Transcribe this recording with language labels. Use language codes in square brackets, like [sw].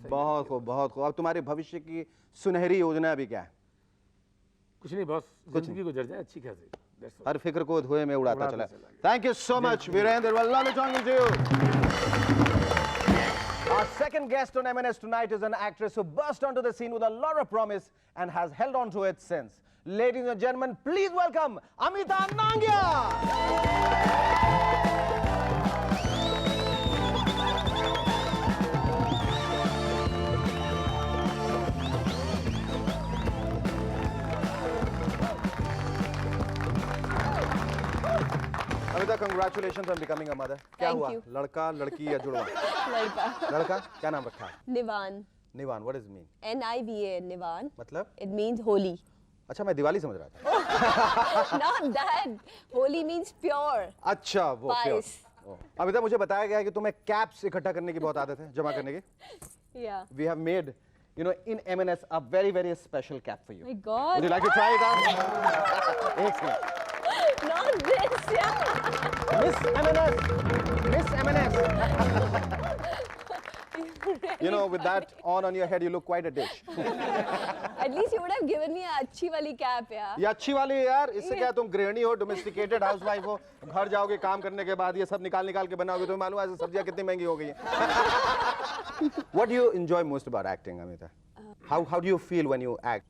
[hi] बहुत खूब, बहुत खूब। अब तुम्हारे भविष्य की सुनहरी योजना अभी क्या है? कुछ नहीं बॉस, जिंदगी गुजर जाए अच्छी खासी, [en] That's all. [hi] हर फिक्र को धुएं में उड़ाता चला। [en] Thank you so much Virendra, lovely talking to you. Our second guest on M&S tonight is an actress who burst onto the scene with a lot of promise and has held on to it since. Ladies and gentlemen, please welcome Amita Nangia. Amita, congratulations on becoming a mother. [hi] क्या [en] Thank [hi] हुआ? [en] you. [hi] लड़का, लड़की या जुड़वा? लड़का। क्या नाम रखा है? [en] Nivan. Nivan, what does it mean? N-I-V-A, Nivan. [hi] मतलब? [en] It means holy. [hi] अच्छा, मैं दिवाली समझ रहा था। [en] Not that. Holy means pure. [hi] अच्छा, वो [en] Pious. [hi] अमिता, मुझे बताया गया है कि तुम्हें कैप्स इकट्ठा करने की बहुत आदत है, जमा करने की। [en] Yeah. We have made, you know, in M&S a very, very special cap for you. My God. Would you like to try it out? [hi] एक second. [en] Not this, yeah. Miss M&S. Miss M&S. You know, with that on your head, you look quite a dish. At least you would have given me a [hi] अच्छी वाली [en] cap, yeah. [hi] ये अच्छी वाली है यार, इससे क्या तुम गृहिणी हो, डोमेस्टिकेटेड हाउसवाइफ हो, घर जाओगे काम करने के बाद ये सब निकाल के बनाओगे, तुम्हें मालूम है ऐसे सब्जियां कितनी महंगी हो गई हैं. [en] What do you enjoy most about acting, Amita? How do you feel when you act?